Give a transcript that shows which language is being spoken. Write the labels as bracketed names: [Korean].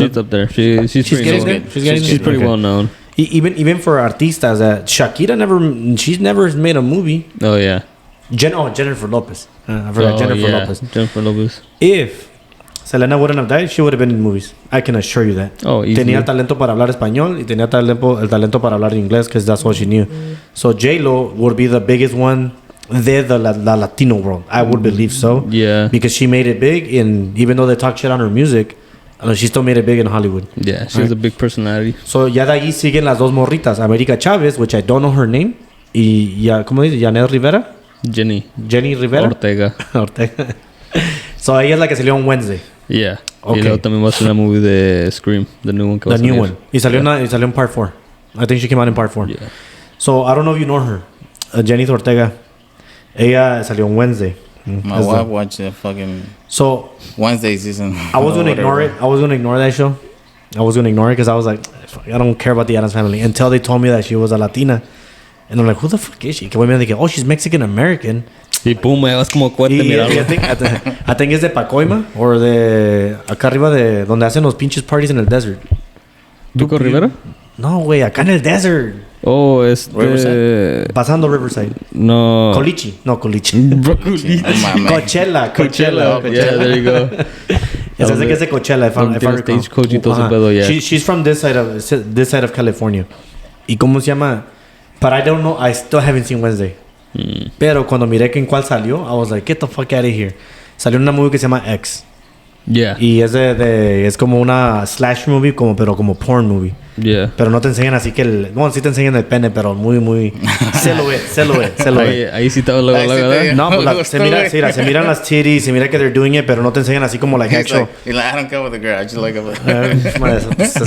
[English] up there. She's pretty getting known. there? She's pretty okay. well known. Even for artistas, Shakira she's never made a movie. Oh, yeah. Jennifer Lopez. I forgot Jennifer Lopez. Jennifer Lopez. If Selena wouldn't have died, she would have been in movies. I can assure you that. Oh, easily. [Spanish] Tenía el talento para hablar español y tenía el talento para hablar inglés [English] because that's all she knew. So J-Lo would be the biggest one de the Latino world. I would believe so. Yeah. Because she made it big, and even though they talk shit on her music, she still made it big in Hollywood. Yeah, she has a big personality. [Spanish] So ya de ahí siguen las dos morritas. [English] América Chávez, which I don't know her name. [Spanish] Y ya, ¿cómo dice? Janet Rivera. [English] Jenny Rivera. Ortega. [Spanish] So ella es la que salió en Wednesday. [English] Yeah. Okay. [Spanish] Y luego también va a ser la movie de Scream, [English] the new one. The new one. [Spanish] Y salió en [English] part 4. I think she came out in part 4. Yeah. So I don't know if you know her. Jenny Ortega. [Spanish] Ella salió en Wednesday. [English] My wife watched the fucking Wednesday season. I was gonna ignore it. I was gonna ignore that show. I was gonna ignore it because I was like, I don't care about the Addams Family until they told me that she was a Latina. And I'm like, who the fuck is she? [Spanish] Que voy a decir, [English] she's Mexican American. [Spanish] Y pum, es como cuate mirarlo. [English] I think [Spanish] es de Pacoima o de acá arriba de donde hacen los pinches parties en el desert. ¿Pico Rivera? No, güey, acá en el desert. [English] Oh, Riverside. [Spanish] Pasando Riverside. No. Colichi. No, Colichi. [English] Broccoli. Coachella. Yeah, there you go. [Spanish] Ese es que es de Coachella, [English] if I recall. [Spanish] Stagecoach y todo ese pedo, yeah. [English] She's from this side of California. [Spanish] ¿Y cómo se llama? [English] But I don't know. I still haven't seen Wednesday. [Spanish] Pero cuando miré que en cuál salió, [English] I was like, get the fuck out of here. [Spanish] Salió una movie que se llama X. [English] Yeah. [Spanish] Y es como una slash movie, pero como porn movie. [English] Yeah. [Spanish] Pero no te enseñan así que bueno, sí te enseñan el pene, pero muy silhouette. Ahí sí estaba luego. No, pues se miran las titties, se mira que [English] they're doing it, [Spanish] pero no te enseñan así como [English] like actual. He's like, I don't care with the girl, I just like it.